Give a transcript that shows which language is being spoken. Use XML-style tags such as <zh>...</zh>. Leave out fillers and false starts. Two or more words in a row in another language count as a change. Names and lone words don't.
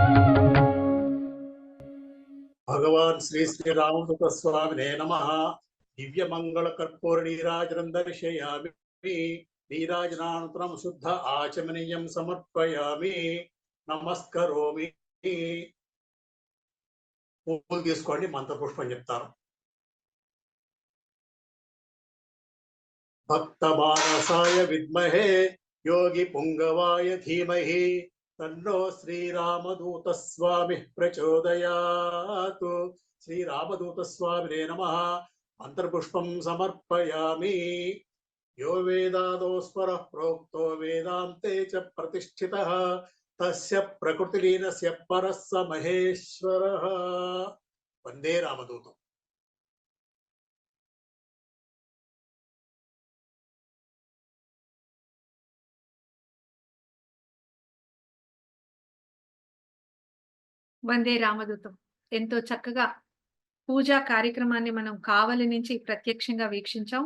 <sa>भगवान श्री श्री रामदूत स्वामिने नमः। दिव्य मंगल कर्पूर नीराजनं दर्शयामि। नीराजनानन्तरं शुद्ध आचमनीयं समर्पयामि।</sa> <te>नमस्करोमि। పూలు తీసుకోండి, మంత్రపుష్పం చెప్తాను.</te> <sa>భక్తమానసాయ విద్మహే యోగి పుంగవాయ ధీమహి తన్నో శ్రీరామదూత స్వామి ప్రచోదయాత్. శ్రీరామదూత స్వామినే నమః. మంత్రపుష్పం సమర్పయామి. यो वेदादो स्वरः प्रोक्तो वेदान्ते च प्रतिष्ठितः तस्य प्रकृतिलीनस्य परः स महेश्वरः. वन्दे रामदूतम्. వందే రామదూతం.</sa> <te>ఎంతో చక్కగా పూజా కార్యక్రమాన్ని మనం కావలి నుంచి ప్రత్యక్షంగా వీక్షించాం.</te>